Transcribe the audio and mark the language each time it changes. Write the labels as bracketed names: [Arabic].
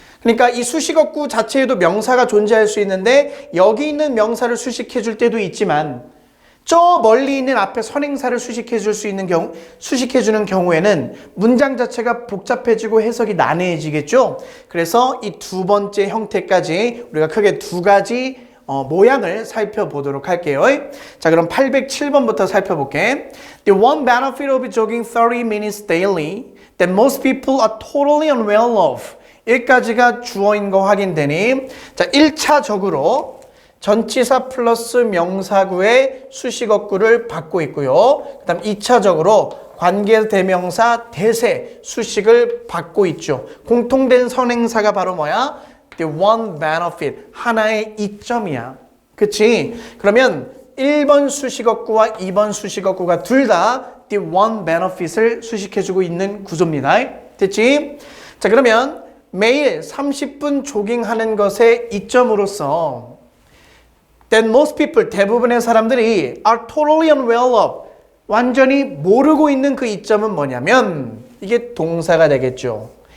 [Korean] 그러니까 이 수식어구 자체에도 명사가 존재할 수 있는데 여기 있는 명사를 수식해 줄 때도 있지만 저 멀리 있는 앞에 선행사를 수식해 줄 수 있는 경우, 수식해 주는 경우에는 문장 자체가 복잡해지고 해석이 난해해지겠죠. 그래서 이 두 번째 형태까지 우리가 크게 두 가지 모양을 살펴보도록 할게요. 자, 그럼 807번부터 살펴볼게. [English] The one benefit of jogging 30 minutes daily that most people are totally unaware of. [Korean] 여기까지가 주어인 거 확인되니? 자, 1차적으로 전치사 플러스 명사구의 수식어구를 받고 있고요. 그 다음 2차적으로 관계대명사 대세 수식을 받고 있죠. 공통된 선행사가 바로 뭐야? [English] The one benefit, [Korean] 하나의 이점이야. 그치? 그러면 1번 수식어구와 2번 수식어구가 둘 다 the one benefit을 수식해주고 있는 구조입니다. 됐지? 자, 그러면 매일 30분 조깅하는 것의 이점으로서 [English] that most people, [Korean] 대부분의 사람들이 [English] are totally unaware of, [Korean] 완전히 모르고 있는 그 이점은 뭐냐면 이게 동사가 되겠죠.